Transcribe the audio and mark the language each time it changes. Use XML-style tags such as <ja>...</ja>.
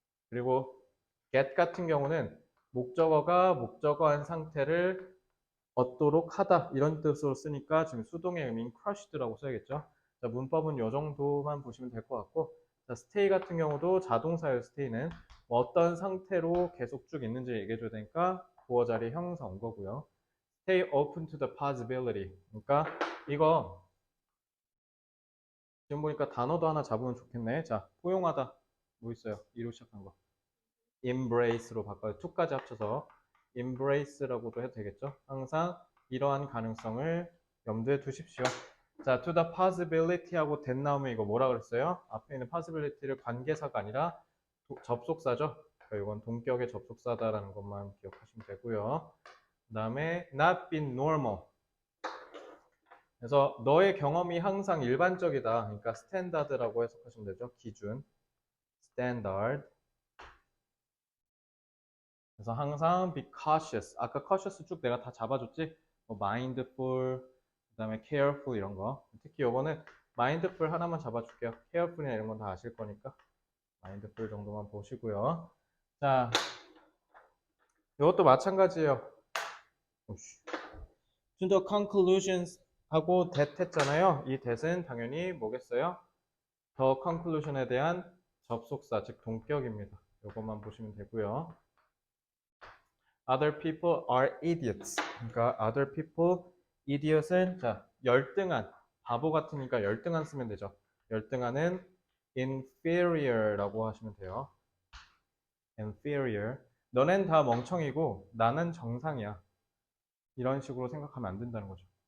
<ko>그리고 get 같은 경우는 목적어가 목적어한 상태를 얻도록 하다 이런 뜻으로 쓰니까 지금 수동의 의미인 crushed라고 써야겠죠. 자, 문법은 이 정도만 보시면 될 것 같고, 자, stay 같은 경우도 자동사예요. stay는 뭐 어떤 상태로 계속 쭉 있는지 얘기해줘야 되니까 보어 자리 형용사 온 거고요.</ko> <en>stay open to the possibility.</en> <ko>그러니까 이거 지금 보니까 단어도 하나 잡으면 좋겠네. 자, 포용하다 뭐 있어요? 이로 시작한 거. embrace로 바꿔요. to까지 합쳐서 embrace라고도 해도 되겠죠. 항상 이러한 가능성을 염두에 두십시오. 자, to the possibility하고 that 나오면 이거 뭐라 그랬어요? 앞에 있는 possibility를 관계사가 아니라 접속사죠. 그러니까 이건 동격의 접속사다라는 것만 기억하시면 되고요. 그 다음에</ko> <en>not been normal.</en> <ko>그래서 너의 경험이 항상 일반적이다. 그러니까 스탠다드라고 해석하시면 되죠. 기준. standard. 그래서 항상</ko> <en>be cautious.</en> <ko>아까 cautious 쭉 내가 다 잡아줬지? 뭐 mindful, 그 다음에 careful 이런 거. 특히 요거는 mindful 하나만 잡아줄게요. careful이나 이런 건 다 아실 거니까. mindful 정도만 보시고요. 자, 이것도 마찬가지예요. 오씨.</ko> <en>To the conclusions</en> <ko>하고</ko> <en>that 했잖아요.</en> <ko>이 that은 당연히 뭐겠어요? the conclusion에 대한 접속사, 즉 동격입니다. 이것만 보시면 되고요.</ko> <en>Other people are idiots.</en> <ko>그러니까 other people, idiot은 자 열등한, 바보 같으니까 열등한 쓰면 되죠. 열등한은 inferior라고 하시면 돼요.</ko> <en>inferior.</en> <ko>너넨 다 멍청이고 나는 정상이야. 이런 식으로 생각하면 안 된다는 거죠.</ko>